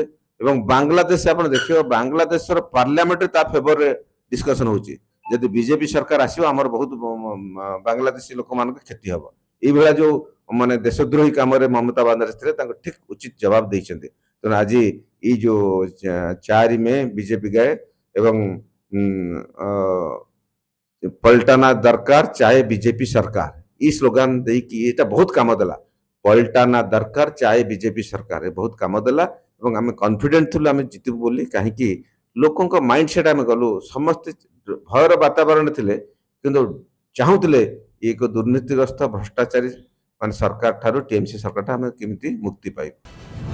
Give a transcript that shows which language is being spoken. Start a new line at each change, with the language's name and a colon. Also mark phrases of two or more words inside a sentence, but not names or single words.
Odia: ଏବଂ ବାଂଲାଦେଶ ଆପଣ ଦେଖିବ, ବାଂଲାଦେଶର ପାର୍ଲାମେଣ୍ଟରେ ତା
English: favour discussion
Odia: ହଉଛି, ଯଦି ବିଜେପି ସରକାର ଆସିବ ଆମର ବହୁତ ବାଂଲାଦେଶୀ ଲୋକମାନଙ୍କ କ୍ଷତି ହବ। ଏଇଭଳିଆ ଯୋଉ ମାନେ ଦେଶଦ୍ରୋହୀ କାମରେ ମମତା ବାନାର୍ଜୀ ଥିଲେ, ତାଙ୍କୁ ଠିକ ଉଚିତ ଜବାବ ଦେଇଛନ୍ତି। ତେଣୁ ଆଜି ଏଇ ଯୋଉ 4 ମେ ବିଜେପି ଗାଏ ଏବଂ
Bangla: পাল্টানো দরকার চাই বিজেপি সরকার,
Odia: ई स्लोगान ଦେଇକି ଏଇଟା ବହୁତ କାମ ଦେଲା।
Bangla: পাল্টানো দরকার চাই বিজেপি সরকার
Odia: ଏ ବହୁତ କାମ ଦେଲା ଏବଂ ଆମେ କନଫିଡେଣ୍ଟ ଥିଲୁ ଆମେ ଜିତିବୁ ବୋଲି। କାହିଁକି ଲୋକଙ୍କ
English: mind set
Odia: ଆମେ ଗଲୁ, ସମସ୍ତେ ଭୟର ବାତାବରଣ ଥିଲେ, କିନ୍ତୁ ଚାହୁଁଥିଲେ ଏକ ଦୁର୍ନୀତିଗ୍ରସ୍ତ ଭ୍ରଷ୍ଟାଚାରୀ ମାନେ ସରକାର ଠାରୁ, ଟିଏମସି ସରକାର ଠାରୁ ଆମେ କେମିତି ମୁକ୍ତି ପାଇବୁ।